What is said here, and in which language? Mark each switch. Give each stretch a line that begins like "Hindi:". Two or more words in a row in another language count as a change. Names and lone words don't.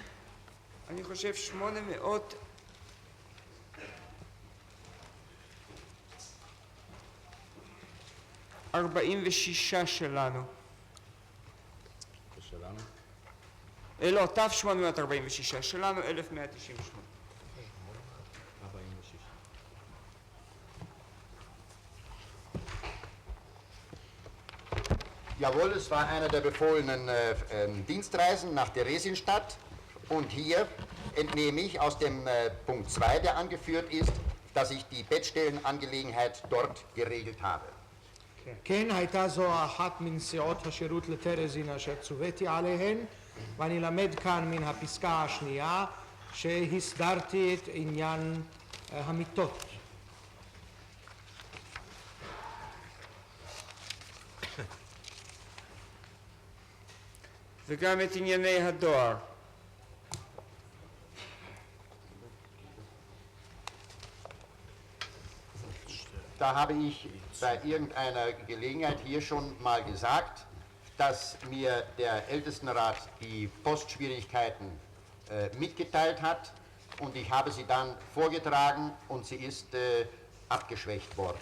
Hebrew: אני חושב 800... 46 שלנו. לא, ת846, שלנו 1198.
German: Jawohl, es war einer der befohlenen Dienstreisen nach Theresienstadt und hier entnehme ich aus dem Punkt 2, der angeführt ist, dass ich die Bettstellenangelegenheit dort geregelt habe.
Hebrew: כן, הייתה זו אחת מנסיעות השירות לטרזין אשר צוויתי עליהן, ואני למד כאן מן הפסקה השנייה שהסדרתי את עניין המיטות. וגם את ענייני הדואר.
German: Da habe ich bei irgendeiner Gelegenheit hier schon mal gesagt, dass mir der Ältestenrat die Postschwierigkeiten mitgeteilt hat und ich habe sie dann vorgetragen und sie ist abgeschwächt worden.